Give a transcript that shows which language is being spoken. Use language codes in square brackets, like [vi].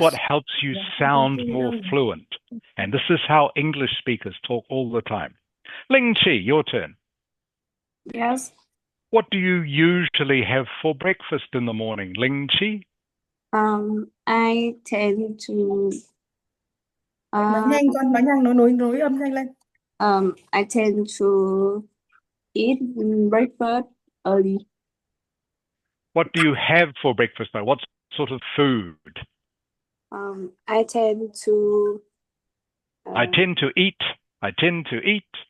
[en] what helps you sound more fluent. And this is how English speakers talk all the time. Ling Chi, your turn. Yes. What do you usually have for breakfast in the morning, Ling Chi? I tend to [vi] Nói nhanh con, nói nhanh, nối âm nhanh lên. [en] I tend to eat breakfast early. What do you have for breakfast, though? What sort of food? I tend to I tend to eat. I tend to eat.